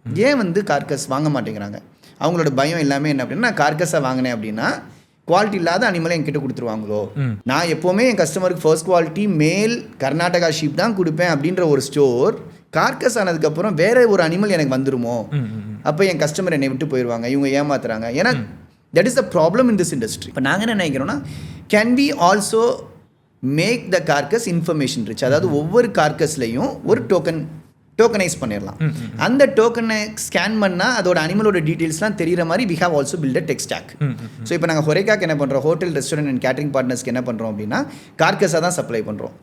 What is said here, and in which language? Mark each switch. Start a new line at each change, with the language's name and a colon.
Tamil: ஏன் வந்து கார்கஸ் வாங்க மாட்டேங்கிறாங்க? அவங்களோட பயம் எல்லாமே என்ன அப்படின்னா, நான் கார்கஸாக வாங்கினேன் அப்படின்னா குவாலிட்டி இல்லாத அனிமலை என்கிட்ட கொடுத்துருவாங்களோ, நான் எப்போவுமே என் கஸ்டமருக்கு ஃபர்ஸ்ட் குவாலிட்டி மேல் கர்நாடகா ஷீப் தான் கொடுப்பேன் அப்படின்ற ஒரு ஸ்டோர் கார்கஸ் ஆனதுக்கப்புறம் வேற ஒரு அனிமல் எனக்கு வந்துருமோ, அப்போ என் கஸ்டமர் என்னை விட்டு போயிடுவாங்க, இவங்க ஏமாத்துறாங்க.
English: ஏன்னா that is the problem in this industry.
Tamil: இப்போ நாங்கள் என்ன நினைக்கிறோன்னா,
English: can we also make the carcass information rich?
Tamil: அதாவது ஒவ்வொரு கார்கஸ்லையும் ஒரு டோக்கனைஸ் பண்ணிடலாம். அந்த டோக்கனை ஸ்கேன் பண்ணால் அதோட அனிமலோட டீட்டெயில்ஸ்லாம் தெரிகிற மாதிரி
English: we have also built a tech stack.
Tamil: So இப்போ நாங்கள் HoReCaக்கு என்ன பண்ணுறோம், ஹோட்டல், ரெஸ்டாரண்ட் அண்ட் கேட்டரிங் பார்ட்னர்ஸ்க்கு என்ன பண்ணுறோம் அப்படின்னா, கார்கஸாக தான் சப்ளை பண்ணுறோம்.